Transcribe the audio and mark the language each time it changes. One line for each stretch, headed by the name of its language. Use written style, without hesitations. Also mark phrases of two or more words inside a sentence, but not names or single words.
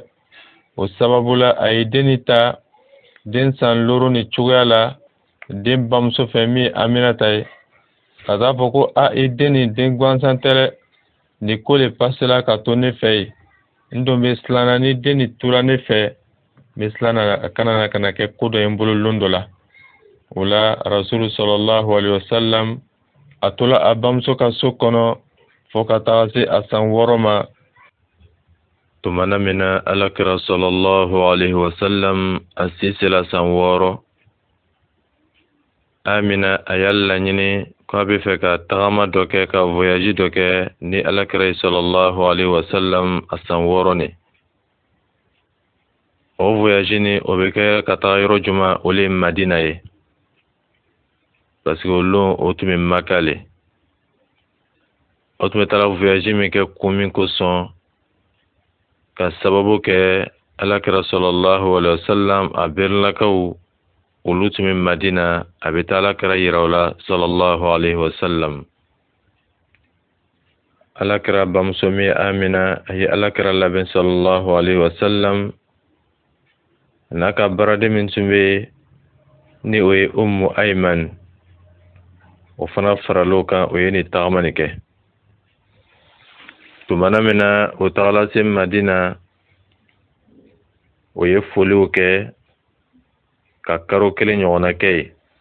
Bambara: O sababu la a ye den nin ta den san 6 ni cogoya la, den bamuso fɛ min ye Aminata ye, ka taa fɔ ko i den nin den gansan tɛ dɛ, nin ko le pasela ka to ne fɛ yen. ndo be silana ni deni tura ne fɛ be silana kana kɛ ko dɔ ye n bolo lon dɔ la o la rasulu
Arabic: صلى الله عليه وسلم
Bambara: a tola a bamuso ka so kɔnɔ fo ka taga se a san 6 ma tumana min na alakira
Arabic: صلى الله عليه وسلم
Bambara: a sisela san 6 Amina a y'a laɲini k'a bɛ fɛ ka tagama dɔ kɛ ka voyage dɔ kɛ ni alakira
Arabic: صلى الله عليه وسلم
Bambara: a san 6 ni o voyage ni o bɛ kɛ ka taga yɔrɔ juma o le ye Madina ye
French: parce que
Bambara: o lon o tun bɛ Maka le o tun bɛ taga voyage min kɛ kun min kosɔn ka sababu kɛ alakira
Arabic: صلى الله عليه وسلم
Bambara: a berilakaw olu tun bɛ Madina a bɛ taa alakira yira o la
Arabic: صلى الله عليه وسلم
Bambara: alakira bamuso min Amina a ye alakira labɛn
Arabic: صلى الله عليه وسلم
Bambara: n'a ka baraden min tun bɛ ni o ye Ummu Ayman o fana faral'o kan o ye ni tagama ni kɛ tumana min na o tagala se Madina o ye foliw kɛ ka karo 1 ɲɔgɔnna kɛ ye